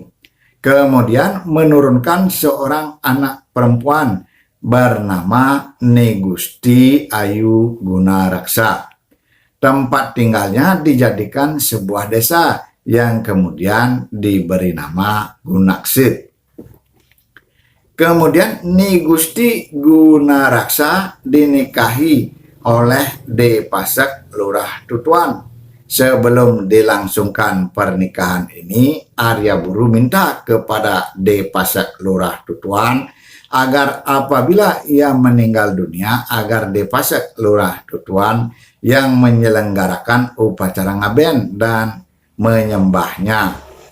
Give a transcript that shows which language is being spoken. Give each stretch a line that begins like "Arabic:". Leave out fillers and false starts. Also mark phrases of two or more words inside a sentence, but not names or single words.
Indonesian: Kemudian menurunkan seorang anak perempuan bernama Ne Gusti Ayu Gunaraksa. Tempat tinggalnya dijadikan sebuah desa yang kemudian diberi nama Gunaksit. Kemudian Ne Gusti Gunaraksa dinikahi oleh De Pasak Lurah Tutuan. Sebelum dilangsungkan pernikahan ini, Arya Buru minta kepada De Pasak Lurah Tutuan agar apabila ia meninggal dunia, agar De Pasak Lurah Tutuan yang menyelenggarakan upacara ngaben dan menyembahnya.